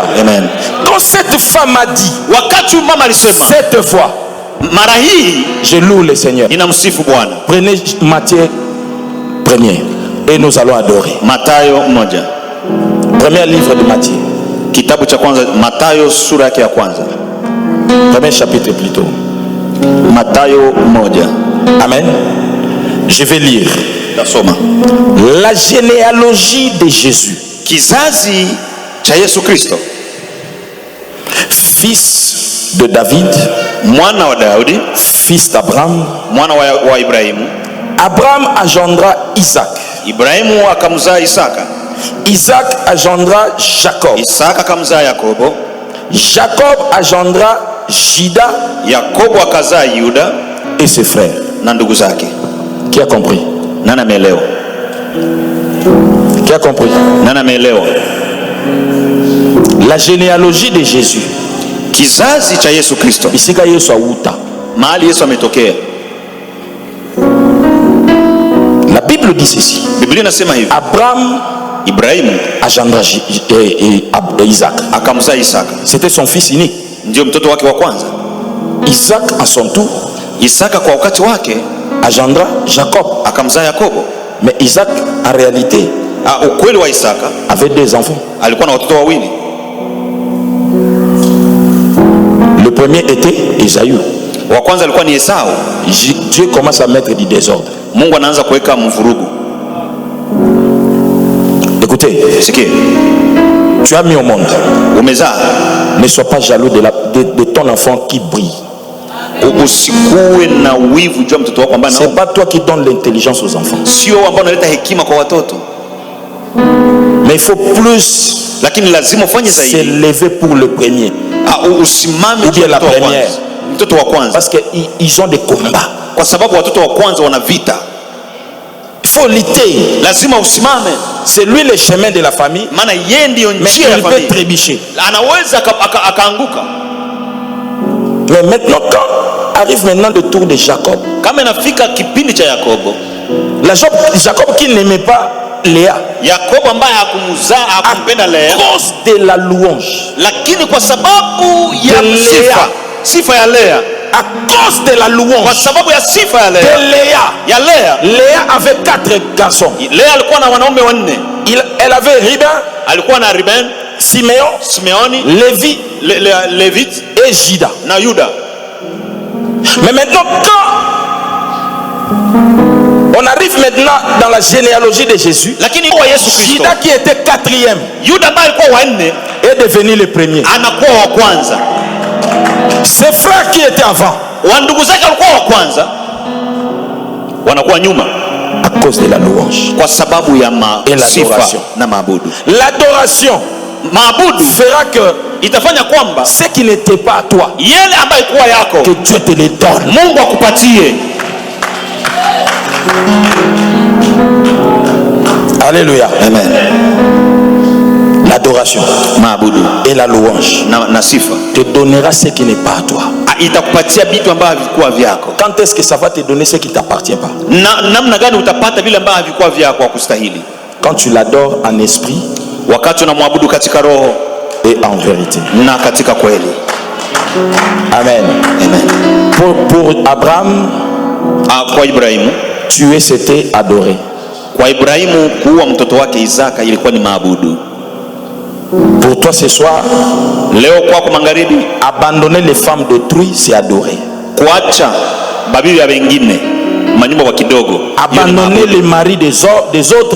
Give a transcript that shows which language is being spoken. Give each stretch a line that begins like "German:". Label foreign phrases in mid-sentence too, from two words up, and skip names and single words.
French: Amen. Quand cette femme a dit, cette fois, je loue le Seigneur. Prenez Matthieu 1er et nous allons adorer.
Swahili: Mathayo 1.
French: Premier livre de Matthieu.
Swahili: Kitabu cha kwanza Mathayo sura yake ya kwanza.
French: Premier chapitre plutôt.
Swahili: Mathayo 1.
French: Amen. Je vais lire.
Swahili: Tasoma.
French: La généalogie de Jésus.
Swahili: Kizazi cha Yesu Kristo.
French: Fils de David,
Swahili: mwana wa Daudi,
French: fils d'Abraham,
Swahili: mwana wa Ibrahimu.
French: Abraham engendra Isaac.
Swahili: Ibrahimu akamzaa Isaka.
French: Isaac engendra Jacob.
Swahili: Isaka akamzaa Yakobo.
French: Jacob engendra Juda.
Swahili: Yakobo akazaa Yuda
French: et ses frères
Swahili: na ndugu zake.
French: Qui a compris?
Swahili: Nani ameelewa?
French: Qui a compris?
Swahili: Nani ameelewa?
French: La généalogie de Jésus.
Swahili: Kizazi cha Yesu Kristo. Isika Yesu auta. Mahali Yesu ametokea.
French: La Bible dit ceci.
Swahili: Biblia inasema hivi.
French: Ibrahim engendra Isaac.
Swahili: Akamzaa Isaka.
French: C'était son fils unique.
Swahili: Ndio mtoto wake wa kwanza.
French: Isaac à son tour.
Swahili: Isaka kwa wakati wake
French: engendra Jacob.
Swahili: Akamzaa Yakobo.
French: Mais Isaac en réalité
Swahili: ukweli wa Isaka
French: avait 2 enfants.
Swahili: Alikuwa na watoto wawili.
French: Le premier était Esaü.
Swahili: Wa kwanza alikuwa ni Esau.
French: Dieu commence à mettre du désordre.
Swahili: Mungu anaanza kuweka mvurugu.
French: Écoutez, tu as mis au monde.
Swahili: Umezaa.
French: Ne sois pas jaloux de ton enfant qui brille.
Swahili: Usikuwe na wivu juu mtoto wako ambaye
French: c'est pas toi qui donne l'intelligence aux enfants.
Swahili: Sio ambao unaleta hekima kwa watoto.
French: Mais il faut plus,
Swahili: lakini lazima ufanye zaidi,
French: s'élever pour le premier.
Swahili: Usimame
French: ou bien la première.
Swahili: Mtoto wa kwanza.
French: Parce que ils ont des combats.
Swahili: Kwa sababu watoto wa kwanza wana vita.
French: Il faut lutter.
Swahili: Lazima usimame.
French: C'est lui le chemin de la famille.
Swahili: Maana yeye ndio njia ya familia.
French: Mais il peut trébucher.
Swahili: Anaweza akaanguka.
French: Mais maintenant quand arrive maintenant le tour de Jacob.
Swahili: Kama inafika kipindi cha Yakobo.
French: Jacob qui n'aimait pas Léa.
Swahili: Yakobo ambaye hakumzaa hakumpenda Léa.
French: À cause de la louange.
Swahili: Lakini kwa sababu ya sifa ya Léa.
French: À cause de la louange.
Swahili: Kwa sababu ya sifa ya Léa.
French: De Léa.
Swahili: Ya Léa.
French: Léa avait 4 garçons.
Swahili: Léa alikuwa na wanaume 4.
French: Elle avait Ruben.
Swahili: Alikuwa na Ruben. Simeoni.
French: Lévi et Juda.
Swahili: Na Yuda.
French: Mais maintenant quand on arrive maintenant dans la généalogie de Jésus, Juda qui était 4e est devenu le premier. Ses frères qui étaient avant à cause de la louange et l'adoration. L'adoration fera que
Swahili: itafanya kwamba
French: ce qui n'était pas à toi,
Swahili: yele ambaye kuwa yako,
French: que Dieu te le donne.
Swahili: Mungu akupatie.
French: Alléluia. Amen. L'adoration,
Swahili: maabudu
French: et la louange
Swahili: na sifa
French: te donnera ce qui n'est pas à toi.
Swahili: Itakupatia vitu ambavyo havikuwa vyako.
French: Quand est-ce que ça va te donner ce qui t'appartient pas?
Swahili: Namna gani utapata vile ambavyo havikuwa vyako kustahili?
French: Quand tu l'adores en esprit,
Swahili: wakati unamwabudu katika roho
French: et en vérité,
Swahili: na katika kweli. Amen. Amen.
French: Pour Abraham,
Swahili: kwa Ibrahimu,
French: tuer c'était adorer.
Swahili: Kwa Ibrahimu kuua mtoto wake Isaka ilikuwa ni maabudu.
French: Pour toi ce soir,
Swahili: leo kwako magharibi,
French: abandonner les femmes d'autrui c'est adorer.
Swahili: Kuacha babibi ya wengine manyumba wa kidogo,
French: abandonner les maris des autres,